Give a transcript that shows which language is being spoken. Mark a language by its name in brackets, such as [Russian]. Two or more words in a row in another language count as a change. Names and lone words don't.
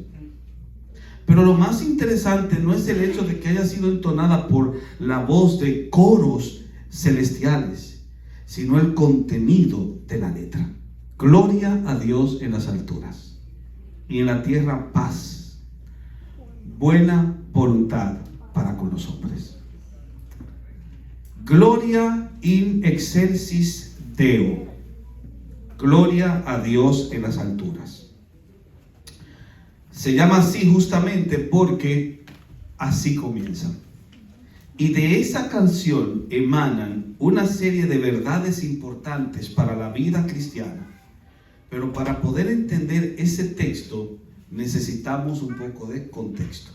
[Spanish] Pero lo más interesante no es el hecho de que haya sido entonada por la voz de coros celestiales, sino el contenido de la letra. Gloria a Dios en las alturas y en la tierra paz, buena voluntad para con los hombres. [Latin] Gloria in excelsis Deo. [Spanish] Gloria a Dios en las alturas. Se llama así justamente porque así comienza. Y de esa canción emanan una serie de verdades importantes para la vida cristiana. Pero para poder entender ese texto necesitamos un poco de contexto.